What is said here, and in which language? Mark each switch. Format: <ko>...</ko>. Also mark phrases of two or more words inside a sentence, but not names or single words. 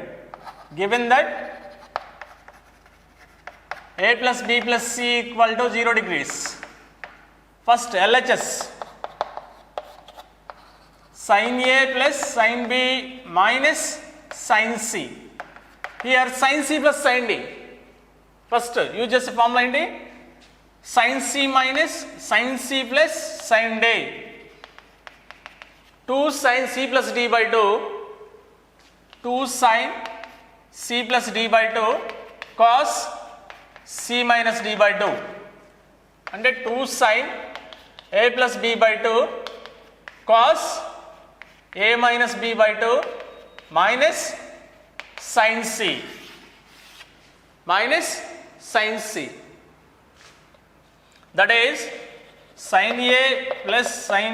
<en>Given that A plus B plus C equal to 0 degrees, first LHS, sin A plus sin B minus sin C. Here sin C plus sin D. First use just formula ఏంటి? sin C minus sin C plus sin D. 2 sin C plus D by 2, 2 sin C plus D by 2 cos C minus D by 2. అంటే 2 sin A plus B by 2 cos A minus B by 2 minus sin C, minus sin C, that is sin A plus sin</en>